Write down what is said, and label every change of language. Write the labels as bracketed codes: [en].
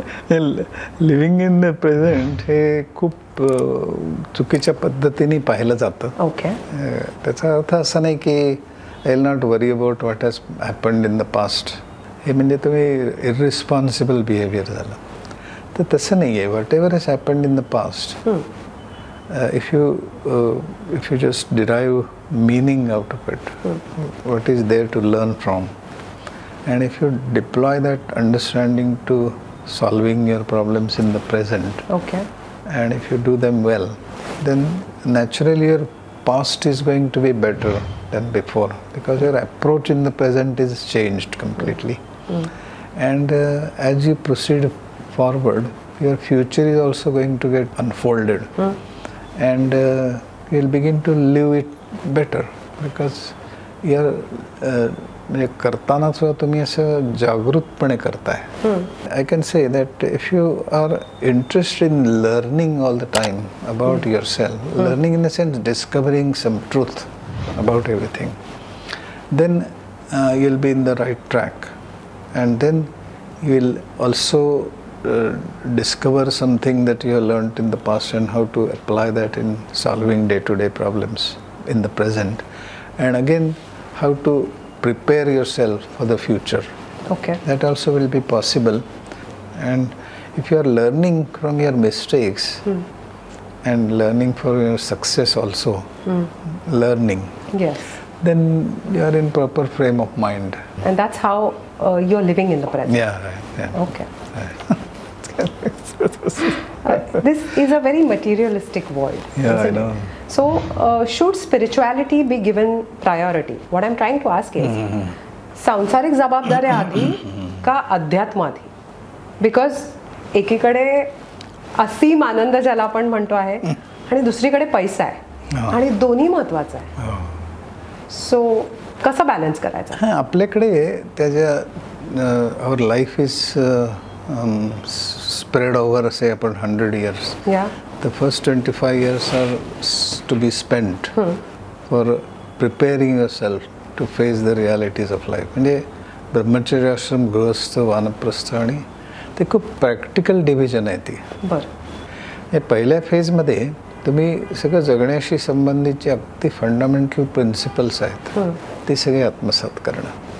[en] living in the present [mr] हे खूप चुकीच्या पद्धतीने पाहिलं जातं. ओके. त्याचा अर्थ असा नाही की [en] I will not worry about what has happened in the past, [mr] हे म्हणजे तुम्ही इररिस्पॉन्सिबल बिहेवियर झालं. तर तसं नाही आहे. [en] Whatever has happened in the past, if you just derive meaning out of it, what is there to learn from, and if you deploy that understanding to solving your problems in the present, okay, and if you do them well, then naturally your past is going to be better than before, because your approach in the present is changed completely. And as you proceed forward, your future is also going to get unfolded. And you'll begin to live it better, because you're [mr] म्हणजे करताना सुद्धा तुम्ही असं जागृतपणे करताय. [en] I can say that if you are interested in learning all the time about yourself, learning in the sense discovering some truth about everything, then you will be in the right track, and then you will also discover something that you have learned in the past and how to apply that in solving day-to-day problems in the present, and again how to prepare yourself for the future. Okay. That also will be possible. And if you are learning from your mistakes and learning for your success also, learning, yes, then you are in proper frame of mind. And that's how you're living in the present. Yeah, right. Yeah. Okay. This is a very materialistic world. Yeah, I know. So, should spirituality be given priority? What I'm trying to ask is, [mr] सांसारिक जबाबदाऱ्या आधी का अध्यात्म आधी? Because एकीकडे असीम आनंद ज्याला आपण म्हणतो आहे आणि दुसरीकडे पैसा आहे आणि दोन्ही महत्वाचं आहे. सो कसं बॅलन्स करायचं? हां, आपल्याकडे त्याच्या [en] Our life is spread over, say, upon 100 years. Yeah. The first 25 years are to be spent for preparing yourself to face the realities of life. [mr] म्हणजे ब्रह्मचर्य आश्रम, गृहस्थ, वानप्रस्थ आणि ते खूप प्रॅक्टिकल डिव्हिजन आहे ती. बरं. पहिल्या फेजमध्ये तुम्ही सगळं जगण्याशी संबंधितचे अगदी फंडामेंटल प्रिन्सिपल्स आहेत ते सगळे आत्मसात करणं.